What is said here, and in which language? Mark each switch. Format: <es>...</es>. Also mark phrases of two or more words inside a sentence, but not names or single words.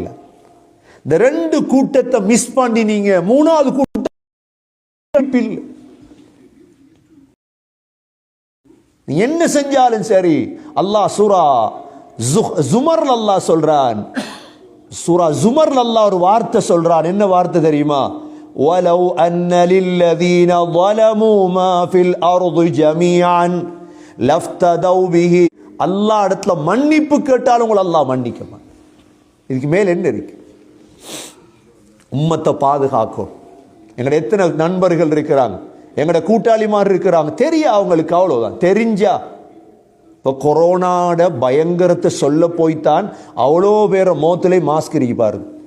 <ta>இந்த ரெண்டு கூட்டத்தை மிஸ் பண்ணி நீங்க மூணாவது கூட்டம் என்ன செஞ்சாலும் சரி. அல்லாஹ் சூரா ஜுமர்ல அல்லாஹ் சொல்றான். சூரா ஜுமர்ல அல்லாஹ் ஒரு வார்த்தை சொல்றான். என்ன வார்த்தை தெரியுமா?</ta> <ar>ولو أن للذين ظلموا ما في الارض جميعا لافتدوا به.</ar> <ta>அல்லாஹ் இடத்துல மன்னிப்பு கேட்டாலும் உங்களை அல்லாஹ் மன்னிக்க மாட்டான். இதுக்கு மேல் என்ன இருக்கு? உம்மத்தை பாதுகாக்கும். எங்கட எத்தனை நண்பர்கள் இருக்கிறாங்க, எங்கட கூட்டாளிமார் இருக்கிறாங்க, தெரியும் அவங்களுக்கு, அவ்வளவுதான். தெரிஞ்சா இப்போ கொரோனாட பயங்கரத்தை சொல்ல போய்த்தான் அவ்வளோ பேரை மோத்திலே மாஸ்க் இருக்கு பாருங்க.</ta>